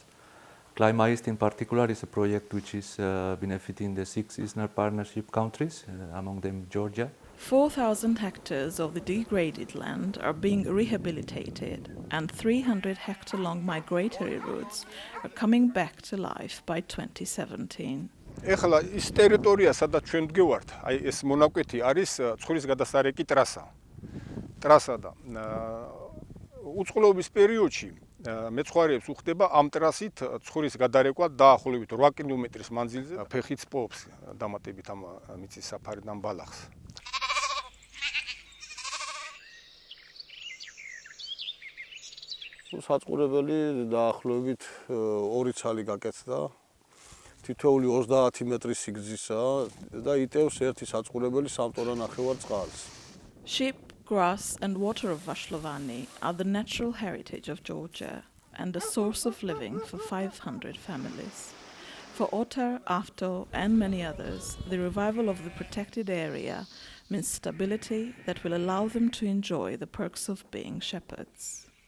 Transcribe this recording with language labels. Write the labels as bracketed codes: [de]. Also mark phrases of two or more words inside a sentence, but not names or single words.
[en] ClimaEast in particular is a project which is benefiting the 6 Eastern Partnership countries, among them Georgia. 4,000 hectares of the degraded land are being rehabilitated and 300-hectare-long migratory routes are coming back to life by 2017. [ka] ეხლა ის ტერიტორია, სადაც ჩვენ ვდგევართ, აი ეს მონაკვეთი არის ცხრის გადასარეკი ტრასა. ტრასა და უწყლობის პერიოდში მეცხვარეებს უხდება ამ ტრასით ცხრის გადარეკვა დაახლოებით 8 კილომეტრის მანძილზე ფეხით პოვს დამატებით ამ მიწის საფარიდან ბალახს. საწყურებელი დაახლოებით 2 ცალი გაკეთდა. თითოეული 30 მეტრის სიგრძისაა და იტევს ერთი საწყურებელი 3 ტონა-ნახევარ წყალს. [en] Sheep, grass and water of Vashlovani are the natural heritage of Georgia and a source of living for 500 families. For Otar, Avto and many others, the revival of the protected area means stability that will allow them to enjoy the perks of being shepherds.